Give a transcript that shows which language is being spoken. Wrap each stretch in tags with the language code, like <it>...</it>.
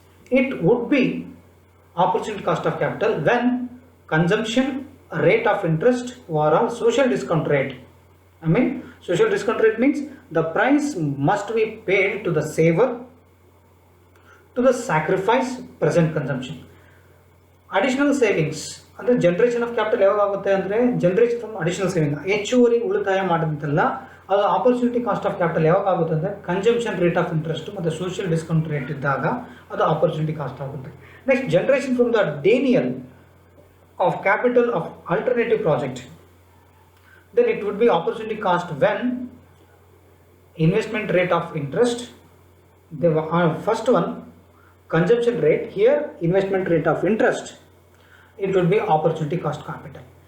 <en>It would be opportunity cost of capital when consumption rate of interest or social discount rate. Social discount rate means the price must be paid to the saver to the sacrifice present consumption.</en> <kn>Additional savings ಅಂದರೆ generation of capital ಯಾವಾಗ ಆಗುತ್ತೆ ಅಂದರೆ</kn> <en>generation from additional saving,</en> <kn>ಹೆಚ್ಚುವರಿ ಉಳಿತಾಯ ಮಾಡೋದಂತೆಲ್ಲ ಅದು opportunity cost of capital ಯಾವಾಗ ಆಗುತ್ತೆ ಅಂದರೆ ಕನ್ಸಂಪ್ಷನ್ ರೇಟ್ ಆಫ್ ಇಂಟ್ರೆಸ್ಟ್ ಮತ್ತು ಸೋಷಿಯಲ್ ಡಿಸ್ಕೌಂಟ್ ರೇಟ್ ಇದ್ದಾಗ ಅದು ಆಪರ್ಚುನಿಟಿ ಕಾಸ್ಟ್ ಆಗುತ್ತೆ.</kn> <en>Next, generation from the denial of capital of alternative project, then it would be opportunity cost when investment rate of interest, the first one consumption rate, here investment rate of interest, it would be opportunity cost capital.</en>